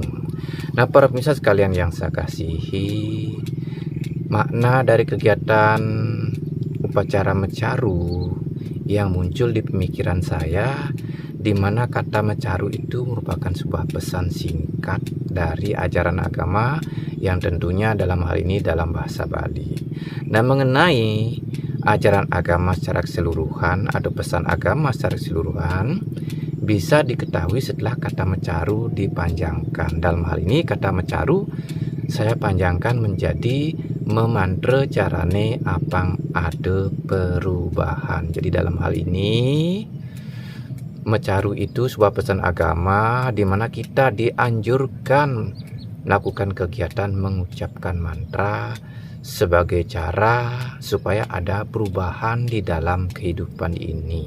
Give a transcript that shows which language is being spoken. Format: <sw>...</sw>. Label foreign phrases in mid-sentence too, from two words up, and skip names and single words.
<id>Nah, para pemirsa sekalian yang saya kasihi, makna dari kegiatan upacara mecaru yang muncul di pemikiran saya, di mana kata mecaru itu merupakan sebuah pesan singkat dari ajaran agama yang tentunya dalam hal ini dalam bahasa Bali. Nah, mengenai ajaran agama secara keseluruhan atau pesan agama secara keseluruhan bisa diketahui setelah kata mecaru dipanjangkan. Dalam hal ini kata mecaru saya panjangkan menjadi memantra</id> <ban>carane apang ada</ban> <id>perubahan. Jadi dalam hal ini mecaru itu sebuah pesan agama di mana kita dianjurkan melakukan kegiatan mengucapkan mantra sebagai cara supaya ada perubahan di dalam kehidupan ini.</id>